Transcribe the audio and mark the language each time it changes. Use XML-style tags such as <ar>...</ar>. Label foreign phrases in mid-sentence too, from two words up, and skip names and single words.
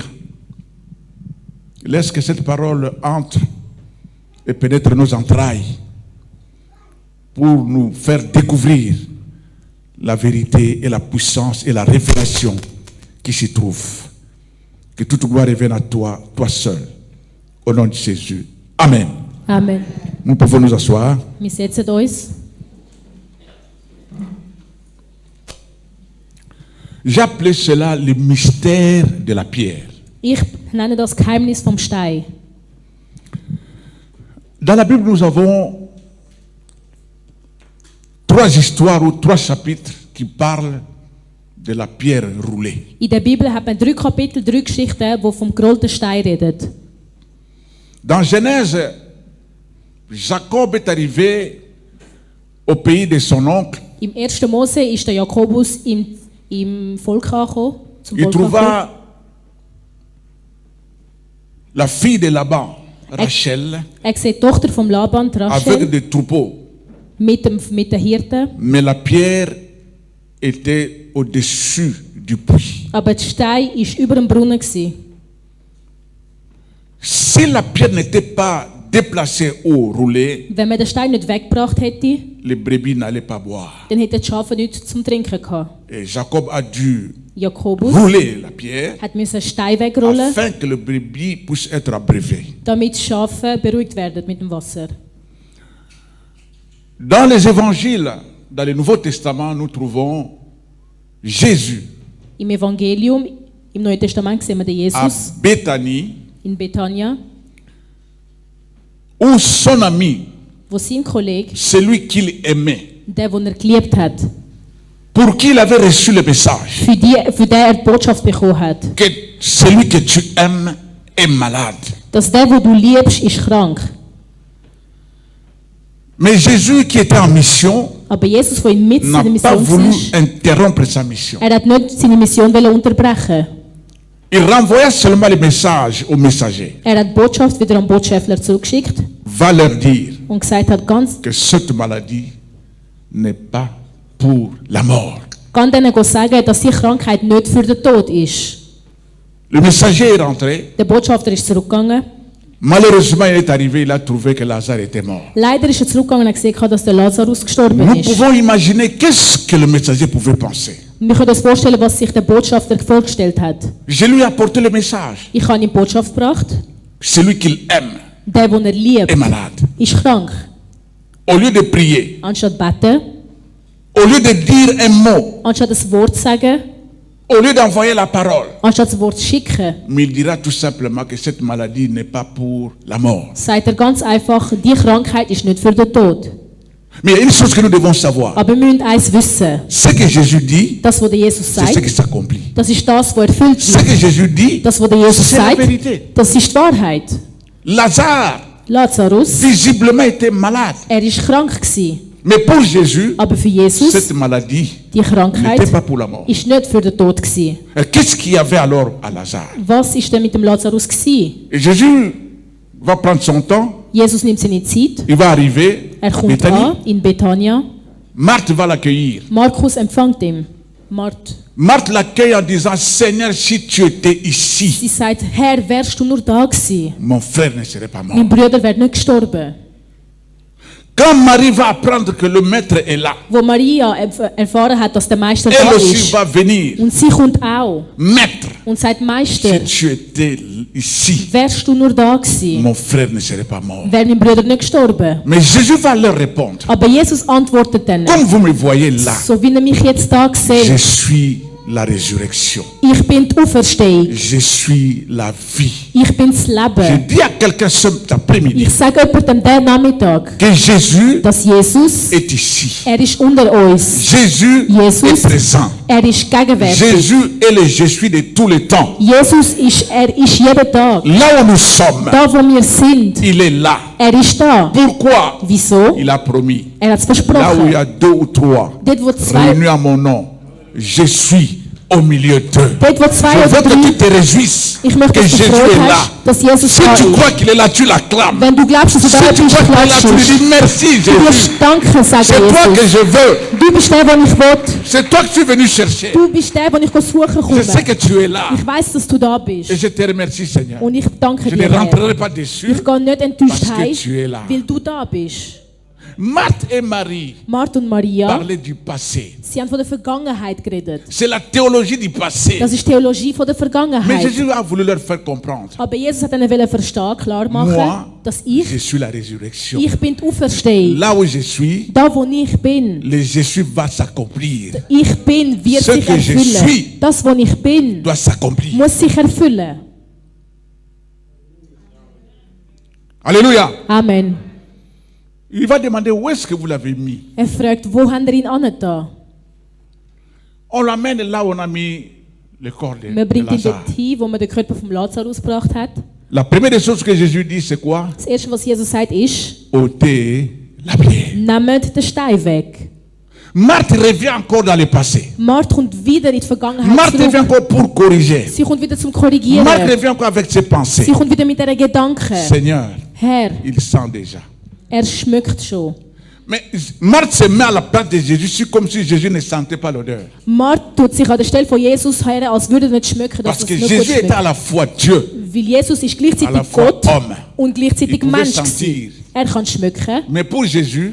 <fr>Laisse que cette parole entre et pénètre nos entrailles pour nous faire découvrir la vérité et la puissance et la révélation qui s'y trouve. Que toute gloire revienne à toi, toi seul, au nom de Jésus. Amen. Amen. Nous pouvons nous asseoir.</fr> <de>Wir setzen uns.</de> <fr>J'ai appelé cela le mystère de la pierre.</fr> <de>Ich nenne das Geheimnis vom Stein.</de> <fr>Dans la Bible, nous avons 3 histoires ou 3 chapitres qui parlent de la pierre roulée.</fr> <de>In der Bibel hat man 3 Kapitel, 3 Geschichten, die vom gerollten Stein reden.</de> <fr>Dans Genèse, Jacob est arrivé au pays de son oncle.</fr> <de>Im 1. Mose ist der Jakobus im Volk angekommen. Zum</de> <fr>Il</fr> <de>Volk angekommen.</de> <fr>trouva la fille de Laban, Rachel,</fr> <de>Er sieht die Tochter vom Laban, die</de> <fr>avec Rachel, des troupeaux.</fr> <de>mit den Hirten.</de> <fr>Mais la pierre était au-dessus du puits.</fr> <de>Aber der Stein war über dem Brunnen.</de> <fr>Si la pierre n'était pas déplacée ou roulée,</fr> <de>Wenn man den Stein nicht weggebracht hätte,</de> <fr>les brebis n'allaient pas boire.</fr> <de>dann hätten die Schafe nichts zum Trinken gehabt.</de> <fr>Et Jacob a dû</fr> <de>Jakobus</de> <fr>rouler la pierre</fr> <de>hat einen Stein wegrollen,</de> <fr>afin que le brebis puisse être abrévé.</fr> <de>damit die Schafe beruhigt werden mit dem Wasser.</de> <fr>Dans les évangiles, dans le Nouveau Testament, nous trouvons Jésus</fr> <de>Im Evangelium, im Neuen Testament sehen wir den</de> <fr>à</fr> <de>Jesus</de> <fr>Béthanie,</fr> <de>in Bethanien,</de> <fr>où son ami,</fr> <de>wo sein Kollege,</de> <fr>celui qu'il aimait,</fr> <de>der, den er geliebt hat,</de> <fr>pour qui il avait reçu le message,</fr> <de>für den er die Botschaft bekommen hat,</de> <fr>que celui que tu aimes est malade.</fr> <de>dass der, den du liebst, ist krank.</de> <fr>Mais Jésus, qui était en mission,</fr> <de>Aber Jesus, der in</de> <fr>n'a</fr> <de>seiner</de> <fr>pas</fr> <de>Mission</de> <fr>voulu</fr> <de>war,</de> <fr>interrompre sa mission.</fr> <de>er hat nicht seine Mission unterbrechen.</de> <fr>Il renvoya seulement le message au messager.</fr> <de>Er hat die Botschaft wieder am Botschafter zugeschickt</de> <fr>Va leur dire</fr> <de>und gesagt hat,</de> <fr>que cette maladie n'est pas pour la mort.</fr> <de>kann denen sagen, dass die Krankheit nicht für den Tod ist.</de> <fr>Le messager est rentré.</fr> <de>Der Botschafter ist zurückgegangen.</de> <fr>Malheureusement, il est arrivé, il a trouvé que Lazare était mort.</fr> <de>Leider ist er zurückgegangen und hat gesehen, dass der Lazarus gestorben</de> <fr>Nous</fr> <de>ist.</de> <fr>pouvons imaginer qu'est-ce que le messager pouvait penser.</fr> <de>Wir können uns vorstellen, was sich der Botschafter vorgestellt hat.</de> <fr>Je lui ai apporté le message.</fr> <de>Ich habe ihm die Botschaft gebracht.</de> <fr>Celui qu'il aime</fr> <de>Der, den er liebt,</de> <fr>est malade.</fr> <de>ist krank.</de> <fr>Au lieu de prier,</fr> <de>Anstatt beten,</de> <fr>au lieu de dire un mot,</fr> <de>anstatt das Wort zu sagen,</de> <fr>au lieu d'envoyer la parole,</fr> <de>anstatt das Wort zu schicken,</de> <fr>mais il dira tout simplement que cette maladie n'est pas pour la mort.</fr> <de>sagt er ganz einfach, die Krankheit ist nicht für den Tod.</de> <fr>Mais il y a une chose que nous devons savoir.</fr> <de>Aber wir müssen eins wissen.</de> <fr>Ce que Jésus dit,</fr> <de>Das, was der Jesus</de> <fr>c'est ce qui</fr> <de>sagt,</de> <fr>s'accomplit.</fr> <de>das ist das, was erfüllt</de> <fr>Ce que</fr> <de>wird.</de> <fr>Jésus dit,</fr> <de>Das, was der Jesus</de> <fr>c'est la</fr> <de>sagt,</de> <fr>vérité.</fr> <de>das ist die Wahrheit.</de> <fr>Lazare,</fr> <de>Lazarus,</de> <fr>visiblement, était malade.</fr> <de>er war krank gewesen.</de> <fr>Mais pour Jésus,</fr> <de>Aber für Jesus,</de> <fr>cette maladie</fr> <de>die Krankheit,</de> <fr>n'était pas pour la mort.</fr> <de>ist nicht für den Tod gewesen.</de> <fr>Qu'est-ce qu'il y avait alors à Lazare?</fr> <de>Was ist denn mit dem Lazarus gewesen?</de> <fr>Et Jésus va prendre son temps,</fr> <de>Jesus nimmt seine Zeit.</de> <fr>il va arriver à</fr> <de>Kommt</de> <fr>Bethanie.</fr> <de>an in Betania.</de> <fr>Marthe va l'accueillir.</fr> <de>Markus empfängt ihn.</de> <fr>Marthe l'accueille en disant, Seigneur, si tu étais ici,</fr> <de>Sie sagt, Herr, wärst du nur da gewesen?</de> <fr>mon frère ne serait pas mort.</fr> <de>Mein Bruder wäre nicht gestorben.</de> <fr>Quand Marie va apprendre que le maître est là,</fr> <de>Wo Maria erfahren hat, dass der Meister da</de> <fr>elle aussi</fr> <de>ist.</de> <fr>va venir.</fr> <de>Und sie kommt auch</de> <fr>Maître,</fr> <de>und sagt,</de> <fr>si</fr> <de>Meister,</de> <fr>tu étais ici,</fr> <de>wärst du nur da gewesen?</de> <fr>mon frère ne serait pas mort.</fr> <de>Wäre mein Bruder nicht gestorben.</de> <fr>Mais Jésus va leur répondre,</fr> <de>Aber Jesus antwortet dann,</de> <fr>comme vous me voyez là,</fr> <de>so wie er mich jetzt da</de> <fr>je</fr> <de>sieht,</de> <fr>suis la résurrection.</fr> <de>ich bin die Auferstehung,</de> <fr>Je suis la vie.</fr> <de>ich bin das</de> <fr>Je</fr> <de>Leben.</de> <fr>dis à quelqu'un cet après-midi</fr> <de>Ich sage jemandem diesen Nachmittag,</de> <fr>que Jésus</fr> <de>dass Jesus,</de> <fr>est ici.</fr> <de>er ist unter uns.</de> <fr>Jésus</fr> <de>Jesus,</de> <fr>est présent.</fr> <de>er ist gegenwärtig.</de> <fr>Jésus est le je suis de tous les temps.</fr> <de>Jesus er ist jeden Tag.</de> <fr>Là où nous sommes,</fr> <de>Da, wo wir sind,</de> <fr>il est là.</fr> <de>er ist da.</de> <fr>Pourquoi?</fr> <de>Wieso?</de> <fr>Il a promis.</fr> <de>Er hat es</de> <fr>Là où il y</fr> <de>versprochen.</de> <fr>a deux ou trois</fr> <de>Dort, wo zwei,</de> <fr>réunis à mon nom, je suis au milieu d'eux.</fr> <de>dort, wo zwei</de> <fr>Je veux</fr> <de>oder</de> <fr>que tu</fr> <de>drei,</de> <fr>te réjouisses</fr> <de>ich möchte,</de> <fr>que</fr> <de>dass du</de> <fr>Jésus</fr> <de>Freude</de> <fr>est là.</fr> <de>hast, dass Jesus</de> <fr>Si</fr> <de>da</de> <fr>tu</fr> <de>ist.</de> <fr>crois qu'il est là, tu l'acclames.</fr> <de>Wenn du glaubst, dass du</de> <fr>Si</fr> <de>da</de> <fr>tu</fr> <de>bist,</de> <fr>crois qu'il est là, tu lui</fr> <de>klatschst</de> <fr>dis merci</fr> <de>du. Du wirst</de> <fr>Jésus.</fr> <de>Danke sagen,</de> <fr>C'est toi que</fr> <de>Jesus.</de> <fr>je veux.</fr> <de>Du bist der, den ich will.</de> <fr>C'est toi que tu es venu chercher.</fr> <de>Du bist der, den ich suchen</de> <fr>Je</fr> <de>komme.</de> <fr>sais que tu es là.</fr> <de>Ich weiss, dass du da</de> <fr>Et</fr> <de>bist.</de> <fr>je te remercie Seigneur.</fr> <de>Und ich danke</de> <fr>Je ne</fr> <de>dir, Herr.</de> <fr>rentrerai pas dessus.</fr> <de>Ich gehe nicht enttäuscht</de> <fr>Parce que</fr> <de>heim,</de> <fr>tu es là.</fr> <de>weil du da bist.</de> <fr>Marthe et Marie</fr> <de>Martha und Maria,</de> <fr>parlaient du passé.</fr> <de>sie haben von der Vergangenheit geredet.</de> <fr>C'est la théologie du passé.</fr> <de>Das ist Theologie von der</de> <fr>Mais</fr> <de>Vergangenheit.</de> <fr>Jésus a voulu leur faire comprendre.</fr> <de>Aber Jesus hat ihnen verstehen, klar</de> <fr>Moi,</fr> <de>machen, dass</de> <fr>je</fr> <de>ich</de> <fr>suis la résurrection.</fr> <de>bin die Auferstehung.</de> <fr>Là où je suis,</fr> <de>Da, wo ich bin,</de> <fr>le je suis va s'accomplir.</fr> <de>ich bin, wird</de> <fr>Ce</fr> <de>sich</de> <fr>que je</fr> <de>erfüllen.</de> <fr>suis</fr> <de>Das, wo ich bin,</de> <fr>Doit s'accomplir.</fr> <de>muss sich erfüllen.</de> <fr>Alléluia.</fr> <de>Amen.</de> <fr>Il va demander où est-ce que vous l'avez mis.</fr> <de>Er fragt, wo haben ihr ihn angetan?</de> <fr>On l'amène là où on a mis le corps de</fr> <de>Man bringt ihn</de> <fr>Lazare.</fr> <de>dorthin, wo man den Körper vom Lazarus gebracht hat.</de> <fr>La première des choses que Jésus dit, c'est quoi?</fr> <de>Das Erste, was Jesus sagt, ist,</de> <fr>Ôtez la pierre.</fr> <de>nehmt den Stein weg.</de> <fr>Marthe revient encore dans le passé.</fr> <de>Martha kommt wieder in die Vergangenheit</de> <fr>Marthe revient</fr> <de>zurück.</de> <fr>encore pour corriger.</fr> <de>Sie kommt wieder zum Korrigieren.</de> <fr>Marthe revient encore avec ses pensées.</fr> <de>Sie kommt wieder mit diesen Gedanken.</de> <fr>Seigneur,</fr> <de>Herr,</de> <fr>il sent déjà.</fr> <de>er schmeckt schon.</de> <fr>Mais Marthe se met à la place de Jésus, c'est comme si Jésus ne sentait pas l'odeur.</fr> <de>Martha tut sich an der Stelle von Jesus her, als würde er nicht schmecken, dass</de> <fr>Parce</fr> <de>es</de> <fr>que</fr> <de>nicht gut</de> <fr>Jésus était à</fr> <de>schmeckt.</de> <fr>la fois Dieu,</fr> <de>Weil Jesus ist</de> <fr>à la</fr> <de>gleichzeitig</de> <fr>fois</fr> <de>Gott</de> <fr>homme.</fr> <de>und gleichzeitig</de> <fr>Il pouvait</fr> <de>Mensch</de> <fr>sentir.</fr> <de>gewesen. Er kann schmecken,</de> <fr>Mais pour Jésus,</fr>